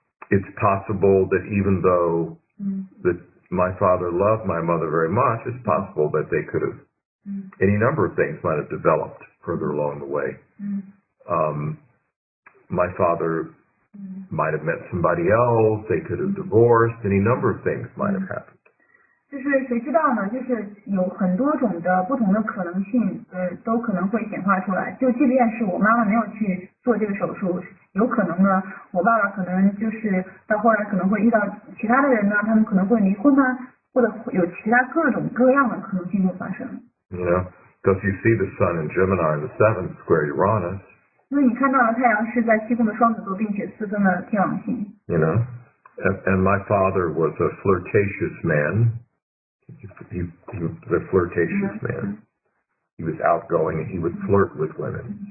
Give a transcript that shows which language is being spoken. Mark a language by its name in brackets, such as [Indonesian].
[English] It's possible that even though that my father loved my mother very much, it's possible that they could have any number of things might have developed further along the way. My father might have met somebody else, they could have divorced, any number of things might have happened. [Chinese] 就是谁知道呢？就是有很多种的不同的可能性，都可能会显化出来。就即便是我妈妈没有去做这个手术，有可能呢，我爸爸可能就是到后来可能会遇到其他的人呢，他们可能会离婚啊，或者有其他各种各样的可能性会发生。 [English] You know, because you see the sun in Gemini in the 7th square Uranus. [Chinese] 因为你看到了太阳是在七宫的双子座，并且4分了天王星。 [English] You know, And my father was a flirtatious man. He was a flirtatious man. He was outgoing and he would flirt with women.